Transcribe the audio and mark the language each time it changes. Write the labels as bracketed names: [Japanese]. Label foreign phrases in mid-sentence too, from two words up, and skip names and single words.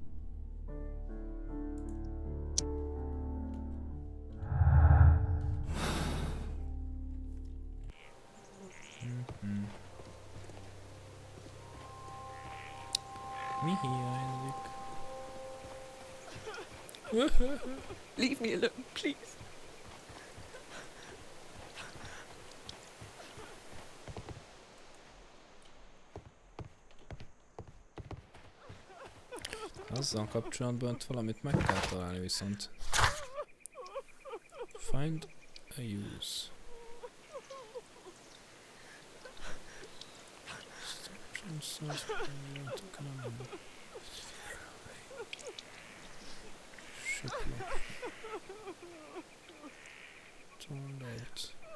[Hungarian] Mi hiányzik? [English] Leave me alone, please. [Hungarian] Azzal kapcsolatban valamit meg kell találni viszont. [English] Find a use. Toilet.